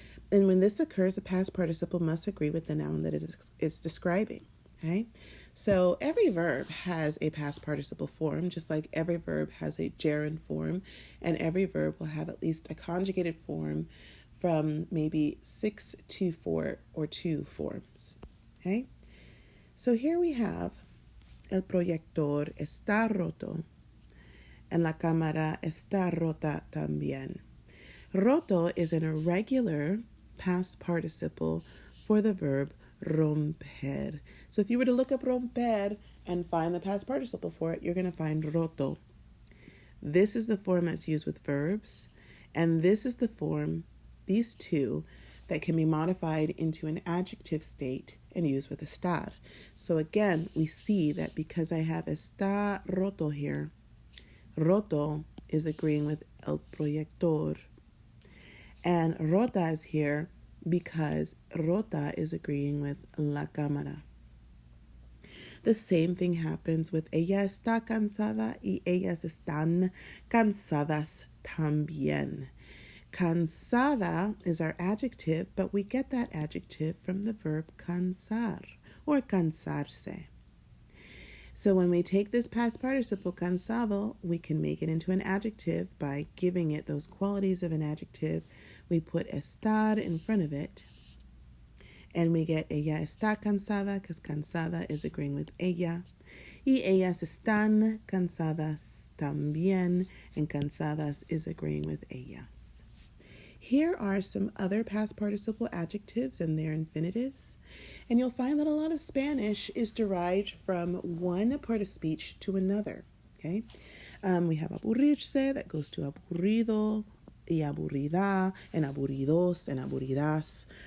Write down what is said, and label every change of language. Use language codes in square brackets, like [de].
[en] And when this occurs, a past participle must agree with the noun that it's describing, okay? So every verb has a past participle form, just like every verb has a gerund form, and every verb will have at least a conjugated form from maybe 6 to 4 or 2 forms, okay? So here we have [es] el proyector está roto [en] and [es] la cámara está rota también. [en] Roto is an irregular past participle for the verb romper. So if you were to look up romper and find the past participle for it, you're going to find roto. This is the form that's used with verbs, and this is the form, these two, that can be modified into an adjective state and used with estar. So again, we see that because I have está roto here, roto is agreeing with el proyector, and rota is here because rota is agreeing with la cámara. The same thing happens with [es] ella está cansada y ellas están cansadas también. [en] Cansada is our adjective, but we get that adjective from the verb cansar or cansarse. So when we take this past participle cansado, we can make it into an adjective by giving it those qualities of an adjective. We put estar in front of it, and we get [es] ella está cansada, [en] because cansada is agreeing with ella. [es] Y ellas están cansadas también, [en] and cansadas is agreeing with ellas. Here are some other past participle adjectives and their infinitives. And you'll find that a lot of Spanish is derived from one part of speech to another. Okay, we have aburrirse, that goes to aburrido, y aburrida, and aburridos, and aburridas.